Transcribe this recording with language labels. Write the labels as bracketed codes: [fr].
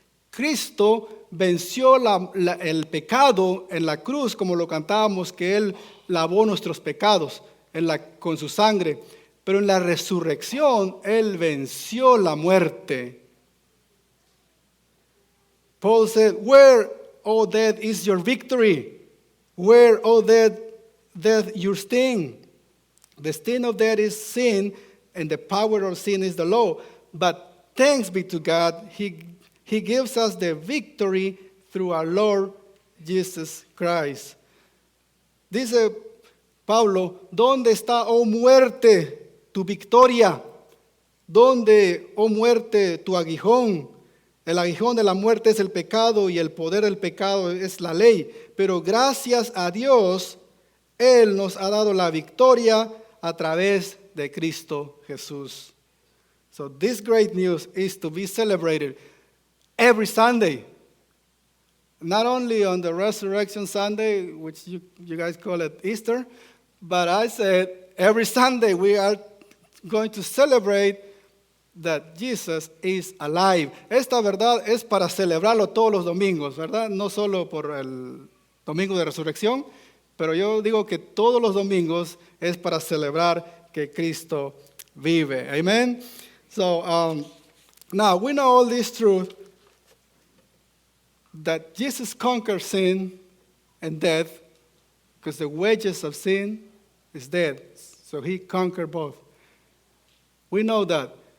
[es] Cristo venció el pecado en la cruz, como lo cantábamos, que él lavó nuestros pecados con su sangre. Pero en la resurrección, él venció la muerte. [en] Paul said, where, O death, is your victory? Where, O death, your sting? The sting of death is sin, and the power of sin is the law. But thanks be to God, He gives us the victory through our Lord Jesus Christ. [es] Dice Pablo, ¿dónde está, oh muerte, tu victoria? ¿Dónde, oh muerte, tu aguijón? El aguijón de la muerte es el pecado y el poder del pecado es la ley. Pero gracias a Dios, Él nos ha dado la victoria a través de Cristo Jesús. [en] So this great news is to be celebrated every Sunday. Not only on the Resurrection Sunday, which you guys call it Easter, but I said every Sunday we are going to celebrate that Jesus is alive. [es] Esta verdad es para celebrarlo todos los domingos, ¿verdad? No solo por el domingo de resurrección, pero yo digo que todos los domingos es para celebrar que Cristo vive. [en] Amen? So, now we know all this truth, that Jesus conquered sin and death, because the wages of sin is death. So he conquered both. We know that.